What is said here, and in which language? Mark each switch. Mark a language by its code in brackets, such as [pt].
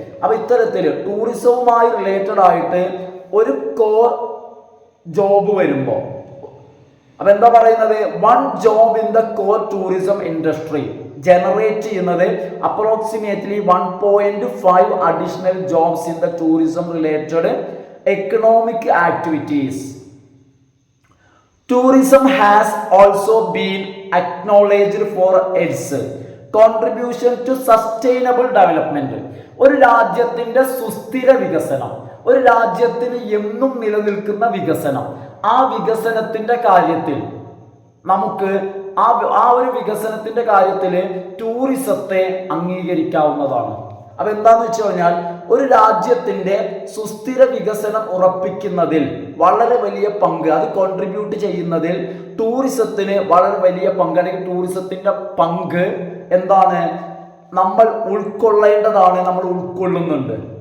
[ml] അപ്പൊ ഇത്തരത്തില് ടൂറിസവുമായി റിലേറ്റഡ് ആയിട്ട് ഒരു കോർ ജോബ് വരുമ്പോ അപ്പൊ എന്താ പറയുന്നത്, [en] 1 job in the core tourism industry generate ചെയ്യുന്നത് approximately 1.5 additional jobs in the tourism related economic activities. Tourism has also been acknowledged for its contribution to sustainable development. [ml] ഒരു രാജ്യത്തിന്റെ സുസ്ഥിര വികസനം, ഒരു രാജ്യത്തിന് എന്നും നിലനിൽക്കുന്ന വികസനം, ആ വികസനത്തിന്റെ കാര്യത്തിൽ നമുക്ക് ആ ഒരു വികസനത്തിന്റെ കാര്യത്തിൽ ടൂറിസത്തെ അംഗീകരിക്കാവുന്നതാണ്. അപ്പൊ എന്താന്ന് വെച്ച് കഴിഞ്ഞാൽ ഒരു രാജ്യത്തിന്റെ സുസ്ഥിര വികസനം ഉറപ്പിക്കുന്നതിൽ വളരെ വലിയ പങ്ക്, അത് കോൺട്രിബ്യൂട്ട് ചെയ്യുന്നതിൽ ടൂറിസത്തിന് വളരെ വലിയ പങ്ക്, അല്ലെങ്കിൽ ടൂറിസത്തിന്റെ പങ്ക് എന്താണ്, നമ്മൾ ഉൾക്കൊള്ളേണ്ടതാണ്, നമ്മൾ ഉൾക്കൊള്ളുന്നുണ്ട്.